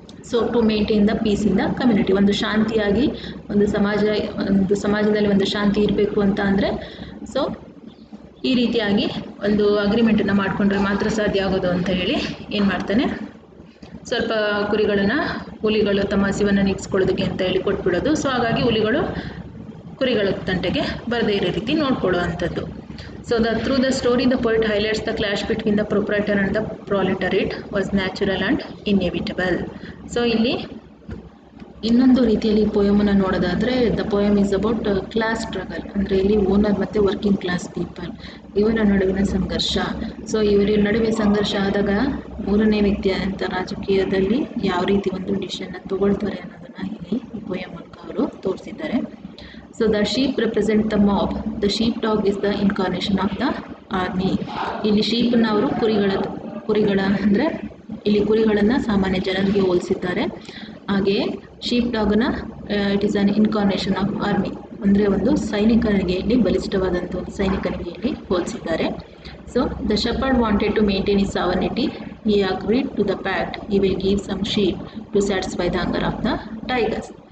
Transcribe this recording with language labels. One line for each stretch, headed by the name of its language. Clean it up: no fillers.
Kannada: So
English: to maintain the peace in the community,
Kannada: ಒಂದು ಶಾಂತಿಯಾಗಿ ಒಂದು ಸಮಾಜದಲ್ಲಿ ಒಂದು ಶಾಂತಿ ಇರಬೇಕು ಅಂತ ಅಂದರೆ, ಸೊ ಈ ರೀತಿಯಾಗಿ ಒಂದು ಅಗ್ರಿಮೆಂಟನ್ನು ಮಾಡಿಕೊಂಡ್ರೆ ಮಾತ್ರ ಸಾಧ್ಯ ಆಗೋದು ಅಂತ ಹೇಳಿ ಏನು ಮಾಡ್ತಾನೆ, ಸ್ವಲ್ಪ ಹುಲಿಗಳು ತಮ್ಮ ಹಸಿವನ್ನು ನೀಗಿಸ್ಕೊಳ್ಳೋದಕ್ಕೆ ಅಂತ ಹೇಳಿ ಕೊಟ್ಬಿಡೋದು. ಸೊ ಹಾಗಾಗಿ ಹುಲಿಗಳು ಕುರಿಗಳ ತಂಟೆಗೆ ಬರದೇ ಇರೋ ರೀತಿ ನೋಡ್ಕೊಳ್ಳುವಂಥದ್ದು.
English: So through the story, the poet highlights the clash between the proprietor and the proletariat was natural and inevitable.
Kannada: So ಇಲ್ಲಿ ಇನ್ನೊಂದು ರೀತಿಯಲ್ಲಿ ಪೋಯಮನ್ನು ನೋಡೋದಾದರೆ,
English: the poem is about class struggle,
Kannada: ಅಂದರೆ ಇಲ್ಲಿ ಓನರ್ ಮತ್ತು ವರ್ಕಿಂಗ್ ಕ್ಲಾಸ್ ಪೀಪಲ್ ಇವರ ನಡುವಿನ ಸಂಘರ್ಷ. ಸೊ ಇವರ ನಡುವೆ ಸಂಘರ್ಷ ಆದಾಗ ಮೂರನೇ ವ್ಯಕ್ತಿ ಅಂತ ರಾಜಕೀಯದಲ್ಲಿ ಯಾವ ರೀತಿ ಒಂದು ಡಿಸಿಷನ್ನ ತಗೊಳ್ತಾರೆ ಅನ್ನೋದನ್ನು ಇಲ್ಲಿ ಈ ಪೋಯಮ್ ಮೂಲಕ ಅವರು ತೋರಿಸಿದ್ದಾರೆ.
English: So the sheep represent the mob. The sheepdog is the incarnation of the army.
Kannada: ಇಲ್ಲಿ ಶೀಪನ್ನು ಅವರು ಕುರಿಗಳ ಅಂದರೆ ಇಲ್ಲಿ ಕುರಿಗಳನ್ನು ಸಾಮಾನ್ಯ ಜನರಿಗೆ ಹೋಲಿಸಿದ್ದಾರೆ. ಹಾಗೆಯೇ sheep ಡಾಗನ್ನು
English: it is an incarnation of army,
Kannada: ಅಂದರೆ ಒಂದು ಸೈನಿಕನಿಗೆ ಇಲ್ಲಿ ಬಲಿಷ್ಠವಾದಂಥ ಒಂದು ಸೈನಿಕನಿಗೆ ಇಲ್ಲಿ ಹೋಲಿಸಿದ್ದಾರೆ.
English: So the shepherd wanted to maintain his sovereignty. He agreed to the pact he will give some sheep to satisfy the hunger of the tigers.